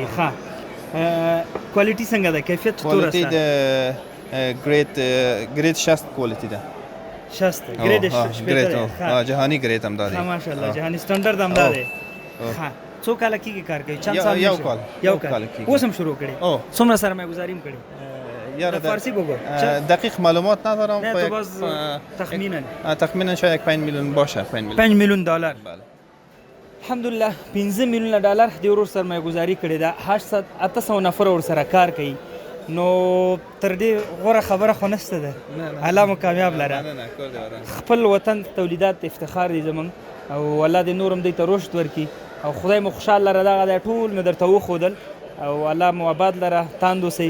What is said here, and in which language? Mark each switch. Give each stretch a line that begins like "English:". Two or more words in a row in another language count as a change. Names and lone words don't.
Pashto: ښه کوالټي څنګه ده؟
Persian: کیفیت چطور
Pashto: کوالټي د ګریډ 60 کوالټي ده. 60 ګریډ 60 جهاني ګریډ هم ده. ماشاءالله جهاني سټانډرد هم ده. ښه څو کاله کېږي کار کوي؟
Persian: چند سال؟
Pashto: یو کال. اوس هم شروع کړی؟ څومره سرمایه گذاري هم کړې؟
Persian: فارسی بگو. دقیق معلومات ندارم. نه تو باز تخمینا شاید 5 میلیون باشه.
Pashto: 5 میلیون دلار. الحمدلله 15 میلیون دلار د ورور سرمایه گذاري کړې ده. 800 نفر ور سره کار کوي. نو تر دې غوره خبره خو نشته ده. الله مو کامیاب لره. خپل وطن تولیدات افتخار دي زمونږ او الله دې نور هم دوی ته رشد ورکړي او خدای مو خوشحال لره. دغه ټول مې درته وښودل او الله مو آباد لره تاند اوسئ.